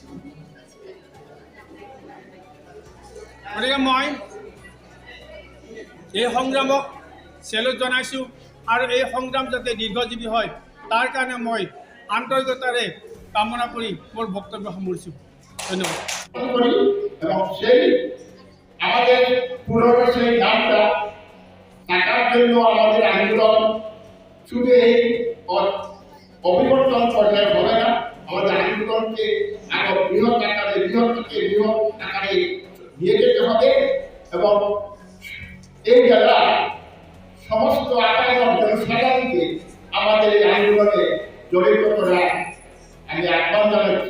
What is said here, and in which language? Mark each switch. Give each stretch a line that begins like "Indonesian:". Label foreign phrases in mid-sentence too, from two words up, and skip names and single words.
Assamese: গতিকে মই এই সংগ্ৰামক চেলুট জনাইছোঁ আৰু এই সংগ্ৰাম যাতে দীৰ্ঘজীৱী হয় তাৰ কাৰণে মই আন্তৰিকতাৰে কামনা কৰি মোৰ বক্তব্য সামৰিছোঁ। ধন্যবাদ।
Bangla: এবং সেই আমাদের পুরনো সেই নামটা থাকার জন্য আমাদের আন্দোলন শুধু এই অবিবর্তন করলে হবে না, আমাদের আন্দোলনকে আরো বৃহৎ আকারে নিয়ে যেতে হবে এবং এই জেলার সমস্ত আকারের জনসাধারণকে আমাদের এই আন্দোলনে জড়িত করা আমি আহ্বান জানাচ্ছি।